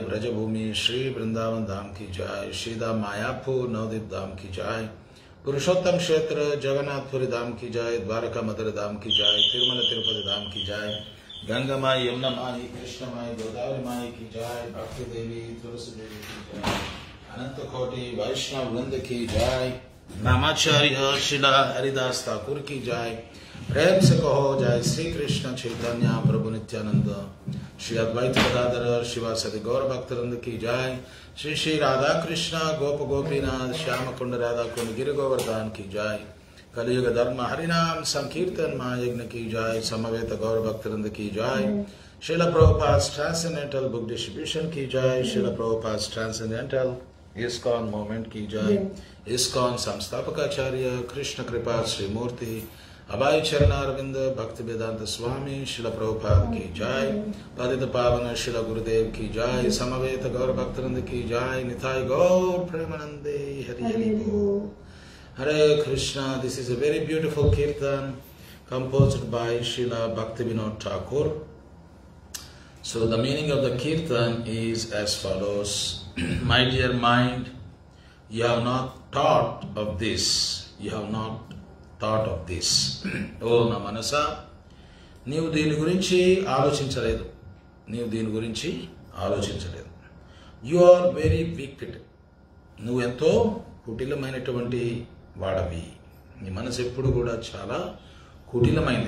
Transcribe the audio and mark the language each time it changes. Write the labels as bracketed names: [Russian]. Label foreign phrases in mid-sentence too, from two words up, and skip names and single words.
[Hindi] Brajabhumi Shri Vrindavan Dham ki jai, Shridha Mayapur Navadip Dham ki jai, Purushottam Kshetra Jagannath Puri Dham ki jai, Dwaraka Madhura Dham ki jai, Tirumala Tirupati Dham ki jai, Ganga Mai, Yamuna Mai, Krishna Mai, Godavari Mai ki jai, Bhakti Devi, Tulsi Devi ki jai, Ananta Koti Vaishnav Vrinda ki jai, Namacharya Shila Haridas Thakur ki jai, प्रेम से कहो जय श्री कृष्ण चैतन्य प्रभु नित्यानंद श्री अद्वैत गदाधर शिवासदि गौर भक्तवृंद की जय श्री श्री राधा कृष्ण गोप गोपीनाथ श्याम कुंड राधा कुंड गिर गोवर्धन की जय कलियुग धर्म हरिनाम संकीर्तन महायज्ञ की जय समवेत गौर भक्तवृंद की जय श्रील प्रभुपाद ट्रांसेंडेंटल बुक डिस्ट्रीब्यूशन की जय श्रील प्रभुपाद ट्रांसेंडेंटल इस्कॉन मूवमेंट की जय इस्कॉन संस्थापकाचार्य कृष्ण कृपा श्री मूर्ति अभय चरणारविंद भक्ति वेदांत स्वामी शिल प्रभुपाद की जय पतित पावन शिल गुरुदेव की जय समवेत गौर भक्तवृंद की जय निताय गौर प्रेमानंदे हरि हरि बोल हरे कृष्णा [English] this is a very beautiful kirtan composed by Srila Bhaktivinoda Thakur. So the meaning of the kirtan is as follows. My dear mind, you have not thought of this. You have not thought of this. [Telugu] ఓ నా మనసా నీవు దీని గురించి ఆలోచించలేదు. నీవు దీని గురించి ఆలోచించలేదు. [English] you are very wicked. [Telugu] నువ్వు ఎంతో కుటిలమైనటువంటి వాడవి. నీ మనసు ఎప్పుడు కూడా చాలా కుటిలమైంది.